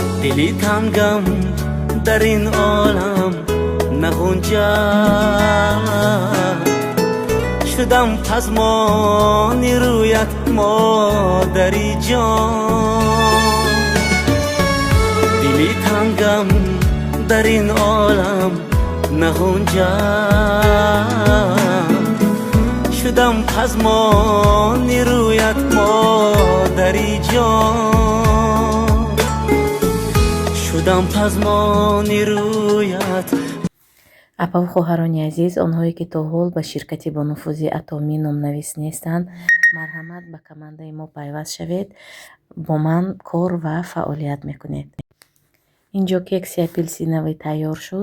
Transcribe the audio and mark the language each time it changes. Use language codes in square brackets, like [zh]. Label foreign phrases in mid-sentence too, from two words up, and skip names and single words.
[fa] دلی تنگم در این عالم نگنجد شدم پزمان رویت مادری جان دلی تنگم در این عالم نگنجد شدم پزمان رویت مادری جان شدم پزمان رویت. [tg] апаву хоҳарони азиз, онҳое ки то ҳол ба ширкати бонуфузи Атомӣ номнавис нестанд, марҳамат ба командаи мо пайваст шавед, бо ман кор ва фаъолият мекунед. инҷо кекси апелсиновӣ тайёр шуд.